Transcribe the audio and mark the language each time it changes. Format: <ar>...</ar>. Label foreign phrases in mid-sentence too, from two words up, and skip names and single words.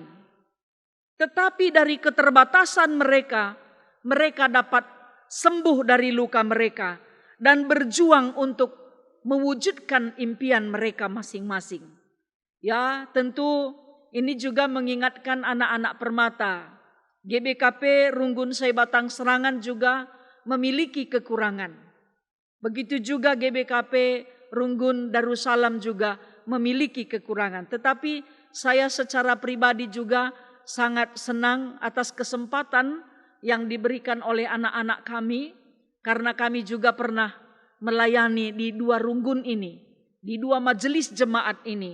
<id>Tetapi dari keterbatasan mereka, mereka dapat sembuh dari luka mereka dan berjuang untuk mewujudkan impian mereka masing-masing. Ya, tentu ini juga mengingatkan anak-anak permata. GBKP Runggun Sai Batang Serangan juga memiliki kekurangan. Begitu juga GBKP Runggun Darussalam juga memiliki kekurangan. Tetapi saya secara pribadi juga sangat senang atas kesempatan yang diberikan oleh anak-anak kami, karena kami juga pernah melayani di 2 runggun ini, di 2 majelis jemaat ini.</id>